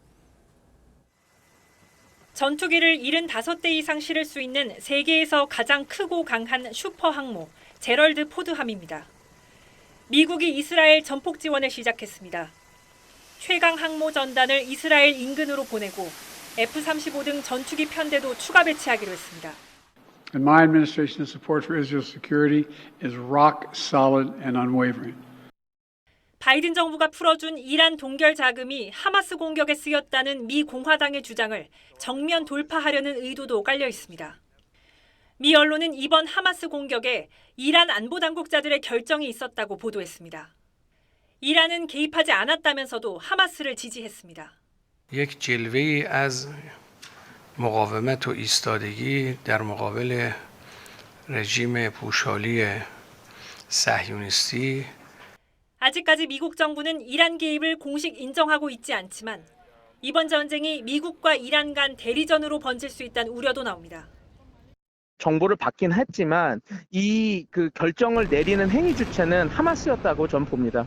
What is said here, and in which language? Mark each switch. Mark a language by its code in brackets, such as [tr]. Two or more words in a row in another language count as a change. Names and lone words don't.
[ko] 전투기를 75대 이상 실을 수 있는 세계에서 가장 크고 강한 슈퍼 항모 제럴드 포드함입니다. 미국이 이스라엘 전폭 지원을 시작했습니다. 최강 항모 전단을 이스라엘 인근으로 보내고 F-35 등 전투기 편대도 추가 배치하기로 했습니다. [en] And my administration's support for Israel's security is rock solid and unwavering. [ko] 바이든 정부가 풀어준 이란 동결 자금이 하마스 공격에 쓰였다는 미 공화당의 주장을 정면 돌파하려는 의도도 깔려 있습니다. 미 언론은 이번 하마스 공격에 이란 안보 당국자들의 결정이 있었다고 보도했습니다. 이란은 개입하지 않았다면서도 하마스를 지지했습니다. [fa] یک جلوه‌ای از مقاومت و ایستادگی در مقابل رژیم پوشالی صهیونیستی [ko] 아직까지 미국 정부는 이란 개입을 공식 인정하고 있지 않지만 이번 전쟁이 미국과 이란 간 대리전으로 번질 수 있다는 우려도 나옵니다. 정보를 받긴 했지만 이 결정을 내리는 행위 주체는 하마스였다고 저는 봅니다.